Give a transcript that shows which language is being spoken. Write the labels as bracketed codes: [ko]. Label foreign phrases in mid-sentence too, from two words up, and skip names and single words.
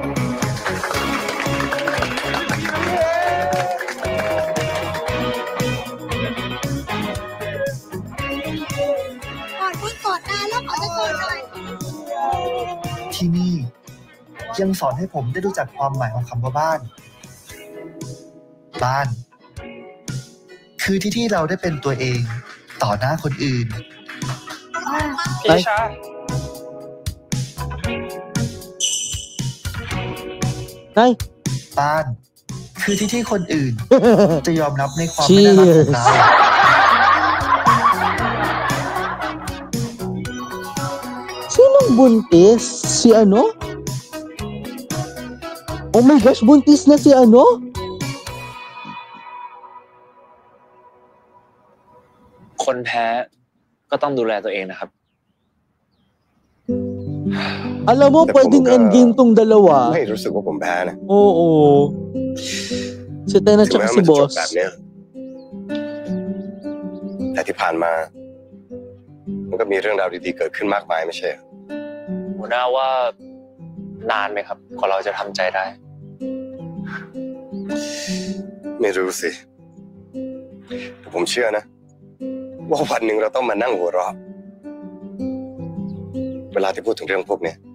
[th] ที่นี่ยังสอนให้ผมได้รู้จักความหมายของคำว่าบ้าน บ้าน คือที่เราได้เป็นตัวเองต่อหน้าคนอื่น พี่ชา บ้าน คือที่คนอื่น จะยอมรับในความไม่น่ารักของเรา [tl] Sinong buntis? Si ano? [en] Oh my gosh, [tl] buntis na si ano? [th] คนแพ้ก็ต้องดูแลตัวเองนะครับ [tl] Alam mo, pwedeng endgame tong dalawa. [th] ไม่รู้สึกว่าผมแพ้นะ [tl] Oo. Si Ten at saka si Boss. [th] แบบเนี้ยแต่ที่ผ่านมามันก็มีเรื่องราวดีๆเกิดขึ้นมากมายไม่ใช่เหรอ หัวหน้าว่านานไหมครับกว่าเราจะทำใจได้ ไม่รู้สิแต่ผมเชื่อนะว่าวันหนึ่งเราต้องมานั่งหัวเราะเวลาที่พูดถึงเรื่องพวกนี้